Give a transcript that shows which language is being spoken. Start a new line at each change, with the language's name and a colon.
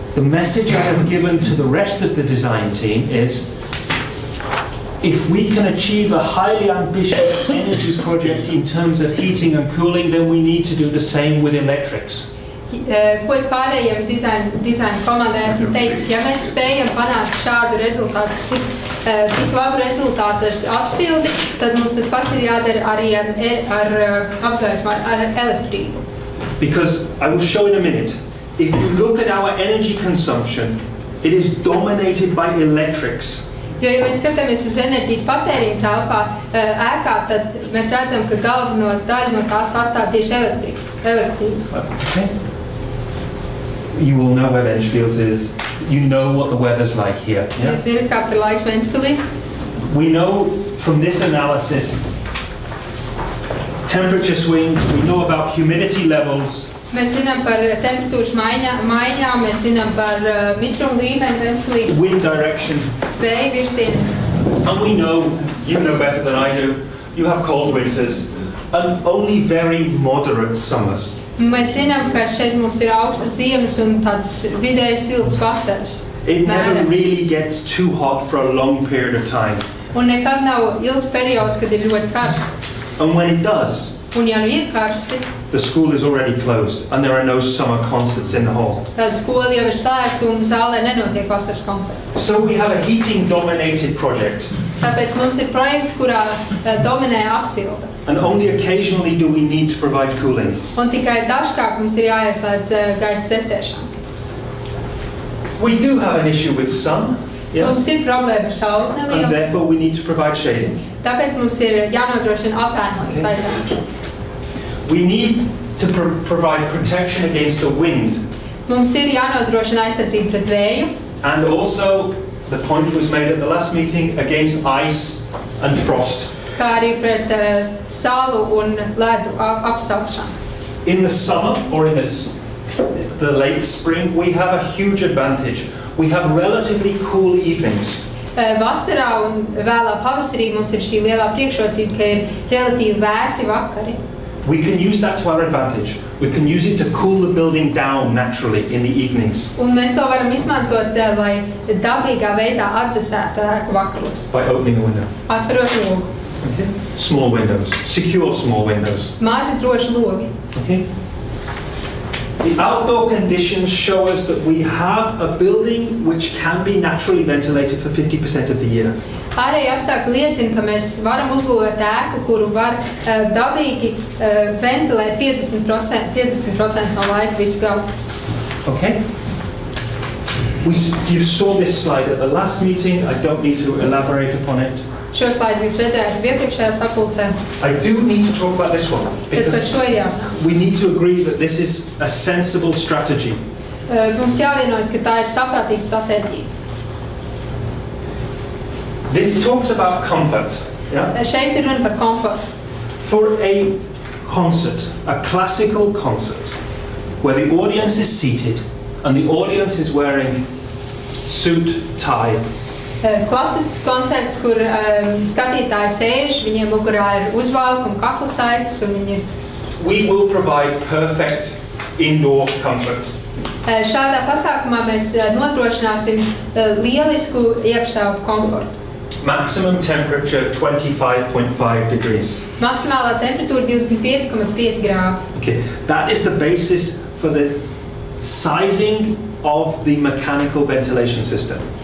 English: The message I have given to the rest of the design team is if we can achieve a highly ambitious energy project in terms of heating and cooling, then we need to do the same with electrics.
Latvian: Ko es pārējiem dizaina komandai esmu teicis, ja mēs spējam panākt šādu rezultātu, tik labu rezultātu ar apsildi, tad mums tas pats ir jādara arī ar apgaismu, ar elektrību.
English: Because I will show in a minute, if you look at our energy consumption, it is dominated by electrics.
Latvian: Jo, ja mēs skatāmies uz enerģijas patēriņu telpā, ēkā, tad mēs redzam, ka galveno daļu no tās sastāv tieši elektrība.
English: Okay. You will know where Ventspils is. You know what the weather's like here. Yeah?
Latvian: Jūs zināt, kāds ir laiks Ventspilī?
English: We know from this analysis temperature swings, we know about humidity levels.
Latvian: Mēs zinām par temperatūras maiņām, mēs zinām par mitruma līmeni Ventspilī.
English: Wind direction.
Latvian: Vēja virzienu.
English: And we know, you know better than I do, you have cold winters and only very moderate summers.
Latvian: Mēs zinām, ka šeit mums ir augstas ziemas un tāds vidēji silts vasaras.
English: It never really gets too hot for a long period of time.
Latvian: Un nekad nav ilgs periods, kad ir ļoti karsts.
English: And when it does,
Latvian: un ja nu ir karsti,
English: the school is already closed and there are no summer concerts in the hall.
Latvian: Tad skola jau ir slēgta un zālē nenotiek vasaras koncerti.
English: So we have a heating dominated project.
Latvian: Tāpēc mums ir projekts, kurā dominē apsilde.
English: And only occasionally do we need to provide cooling.
Latvian: Un tikai dažkārt mums ir jāieslēdz gaisa dzēsēšana.
English: We do have an issue with sun. Yeah?
Latvian: Mums ir problēma ar sauli
English: And
Latvian: nelielu,
English: therefore we need to provide shading.
Latvian: tāpēc mums ir jānodrošina apēnojums aizsargāšana.
English: We need to provide protection against the wind.
Latvian: Mums ir jānodrošina aizsardzība pret vēju,
English: And also, the point was made at the last meeting, against ice and frost.
Latvian: kā arī pret salu un ledu apsaukšanu.
English: In the summer or in the late spring, we have a huge advantage. We have relatively cool evenings.
Latvian: Vasarā un vēlā pavasarī mums ir šī lielā priekšrocība, ka ir relatīvi vēsi vakari.
English: We can use that to our advantage. We can use it to cool the building down naturally in the evenings.
Latvian: Un mēs to varam izmantot, lai dabīgā veidā atdzesētu ēku vakaros.
English: By opening the window.
Latvian: Atverot logu.
English: Okay. Small windows. Secure small windows.
Latvian: Mazi droši logi.
English: Okay. The outdoor conditions show us that we have a building which can be naturally ventilated for 50% of the year.
Latvian: Ārēji apstākļi liecina, ka mēs varam uzbūvēt ēku, kuru var dabīgi ventilēt 50% no laika visu gadu.
English: Okay. You saw this slide at the last meeting. I don't need to elaborate upon it.
Latvian: Šo slaidu jūs redzējāt iepriekšējā sapulcē.
English: I do need to talk about this one
Latvian: Bet par
English: because
Latvian: šo ir jārunā.
English: we need to agree that this is a sensible strategy.
Latvian: Mums jāvienojas, ka tā ir saprātīga stratēģija.
English: This talks about comfort. Yeah?
Latvian: Šeit ir runa par komfortu.
English: For a concert, a classical concert, where the audience is seated and the audience is wearing suit, tie,
Latvian: Klasisks koncerts, kur skatītāji sēž, viņiem mugurā ir uzvalka un kaklasaites, un viņi
English: we will provide perfect indoor comfort.
Latvian: Šādā pasākumā mēs nodrošināsim lielisku iekštelpu komfortu.
English: Maximum temperature 25.5 degrees.
Latvian: Maksimālā temperatūra 25,5 grādi.
English: Okay, that is the basis for the sizing of the mechanical ventilation system.